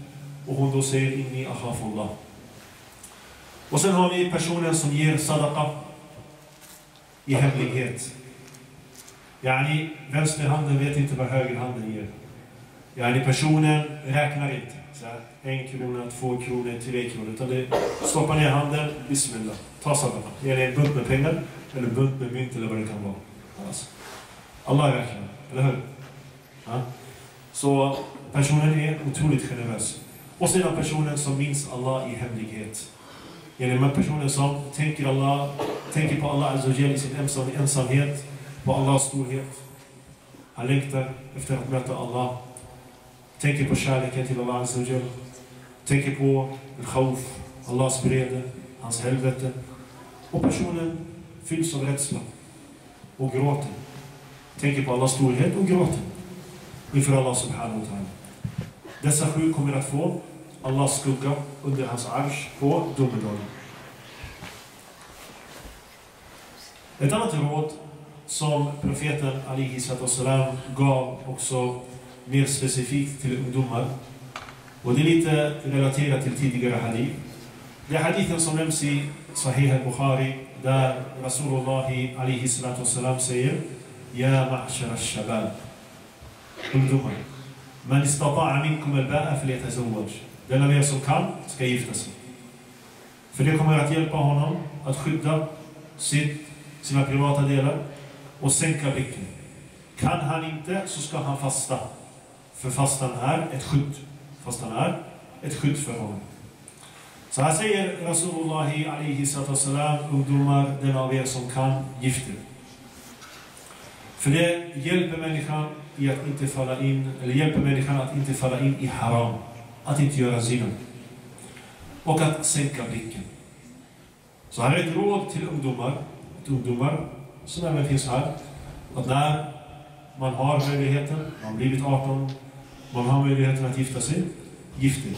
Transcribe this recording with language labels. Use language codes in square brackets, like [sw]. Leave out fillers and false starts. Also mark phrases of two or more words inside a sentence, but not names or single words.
[sv] Och hon då säger [ar] إني أخاف الله. [sv] Och sen har vi personen som ger sadaqa i hemlighet. Vänsterhanden vet inte vad högerhanden ger. Personen räknar inte. Så här, 1 krona, 2 kronor, 3 kronor. Utan det stoppar ner handen, bismillah. Ta sadaqa. Ger det en bunt med pengar, eller bunt med mynt eller vad det kan vara. Alltså. Allah är verkligen, eller hur? Ja. Så personen är otroligt generös. Och sedan personen som minns Allah i hemlighet. Genom personen som tänker på [ar] الله عز وجل [sv] i sin ensamhet, på Allahs storhet. Han längtar efter att möta Allah. Tänker på kärleken till [ar] الله عز وجل. [sv] Tänker på al-khawf, Allahs vrede, hans helvete. Och personen fylls av rädsla och gråter. Tänker på Allahs storhet och gråter inför [ar] الله سبحانه وتعالى. [sv] Dessa 7 kommer att få Allahs skugga under hans arsh på domedagen. Ett annat råd som profeten [ar] عليه السلام [sv] gav också mer specifikt till ungdomar, och det är lite relaterat till tidigare hadith. Det är hadithen som nämns i Sahih al-Bukhari, där [ar] رسول الله عليه السلام [sv] säger: [ar] يا معشر الشباب, ungdomar, من استطاع منكم الباءة فليتزوج. [sv] Den av er som kan ska gifta sig. För det kommer att hjälpa honom att skydda sina privata delar och sänka blicken. Kan han inte, så ska han fasta. För fastan är ett skydd. Fastan är ett skydd för honom. Så här säger [ar] رسول الله عليه السلام: [sv] ungdomar, den av er som kan, gifter. För det hjälper människan i att inte falla in, eller hjälper människan att inte falla in i haram, att inte göra zina och att sänka blicken. Så här är ett råd till ungdomar som även finns här, att när man har möjligheten, man har blivit 18, man har möjligheten att gifta sig, gift er.